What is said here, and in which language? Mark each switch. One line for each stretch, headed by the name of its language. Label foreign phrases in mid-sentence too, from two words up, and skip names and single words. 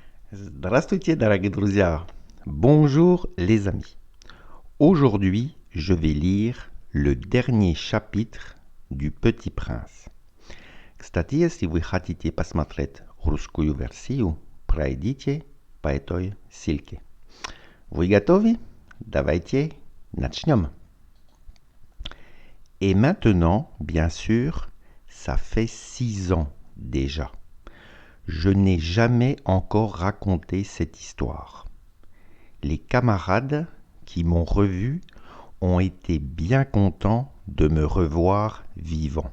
Russian: Здравствуйте, дорогие друзья!
French: Bonjour les amis. Aujourd'hui, je vais lire le dernier chapitre du Petit Prince.
Russian: Кстати, если вы хотите посмотреть русскую версию, пройдите по этой ссылке. Вы готовы? Давайте начнем.
French: Et maintenant, bien sûr, ça fait 6 ans déjà. Je n'ai jamais encore raconté cette histoire. Les camarades qui m'ont revu ont été bien contents de me revoir vivant.